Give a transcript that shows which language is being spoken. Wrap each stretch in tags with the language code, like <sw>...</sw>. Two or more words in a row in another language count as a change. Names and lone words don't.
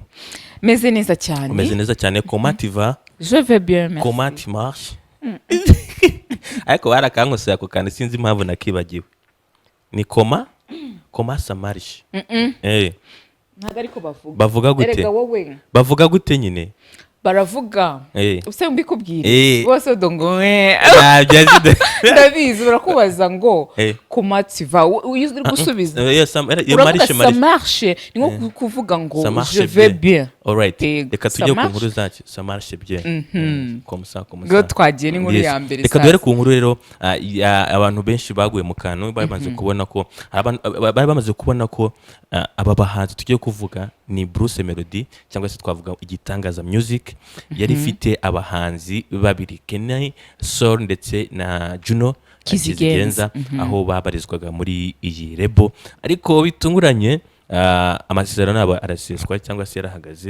<rw>Meze neza cyane. Meze neza cyane.</rw> <fr>Comment tu vas? Je vais bien, merci. Comment tu marches?</fr> <rw>ariko barakankoseye ako kantu sinzi impamvu nakibagiwe. Ni</rw> <fr>koma samarishe.</fr> <rw>Ntabwo ariko bavuga gute? Erega wowe Bavuga gute nyine? Baravuga use mbikubwire bose ngo ndabizi barakubaza ngo kumativa uri gusubiza samarishe ni nko kuvuga ngo</rw> <fr>je vais bien.</fr> <rw>Alright, reka tujye ku nkuru zacu.</rw> <fr>Samarishe bien</fr> <rw>ngo twagiye n'inkuru ya mbere. Reka duhere ku nkuru rero. Abantu benshi baguye mu kantu bari bamaze kubona ko aba bahanzi tugiye kuvuga ni Bruce Melody cyangwa se twavuga Igitangaza Music yari ifite abahanzi babiri, Kenny Sol ndetse na Juno Kizigenza, aho babarizwaga muri iyi rebo, ariko bitunguranye amasezerano yabo araseswa cyangwa se yarahagaze.</rw>